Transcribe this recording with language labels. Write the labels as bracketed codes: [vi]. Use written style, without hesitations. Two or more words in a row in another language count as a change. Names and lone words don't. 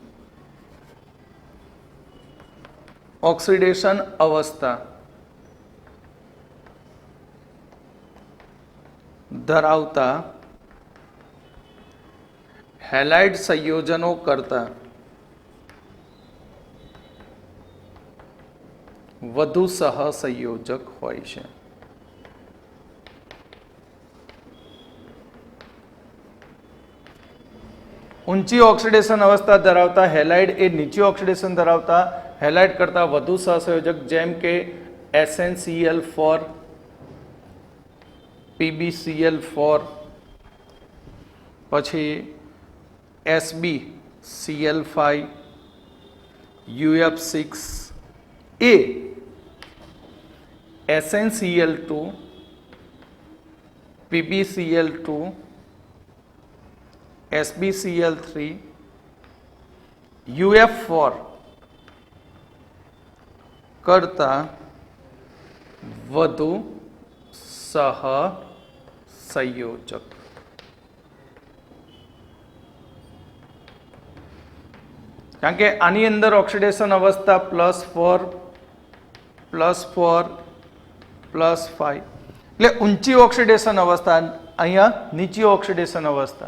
[gu] ઓક્સિડેશન અવસ્થા ધરાવતા હેલાઇડ સંયોજનો કરતા વધુ સહસંયોજક હોય છે. ઊંચી ઓક્સિડેશન અવસ્થા ધરાવતા હેલાઇડ એ નીચી ઓક્સિડેશન ધરાવતા હેલાઇડ કરતા વધુ સહસંયોજક, જેમ કે SnCl4, PbCl4, પછી SbCl5, UF6 એ SnCl2, PbCl2, SbCl3, UF4 કરતા વધુ સહસંયોજક. કારણ કે આની અંદર ઓક્સિડેશન અવસ્થા +4, +4, +5 એટલે ઊંચી ઓક્સિડેશન અવસ્થા, અહીંયા નીચી ઓક્સિડેશન અવસ્થા.